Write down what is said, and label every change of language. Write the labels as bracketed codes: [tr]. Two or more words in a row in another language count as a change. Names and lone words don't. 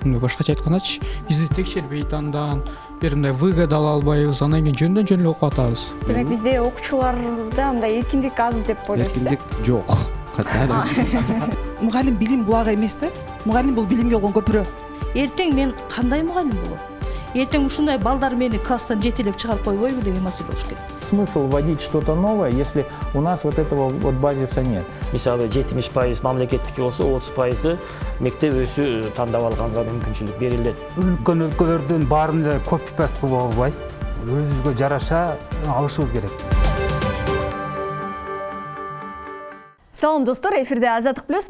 [ky] Башкача айткандачы, бизди текшербейт андан, бир мындай выгода ала албайбыз, андан кийин жөндөн эле окуп атабыз. Демек бизде окуучуларда мындай эркиндик аз деп ойлойсуз. Эркиндик жок. Мугалим билим булагы эмес да. Мугалим бул билимге болгон көпүрө. Эртең мен кандай мугалим болом? Эртең ушундай балдар мени класстан жетелеп чыгарып койбойбу деген маселе болуш керек. [ru] Смысл вводить что-то новое, если у нас вот этого вот базиса нет. [ky] Мисалы 70% мамлекеттики болсо 30% мектеп өзү тандап алганга мүмкүнчүлүк берилет. Үлкен өлкөлөрдүн баарын эле копи-паст кылып албай, өзүбүзгө жараша алышыбыз керек. Салам достор, эфирде Азаттык плюс.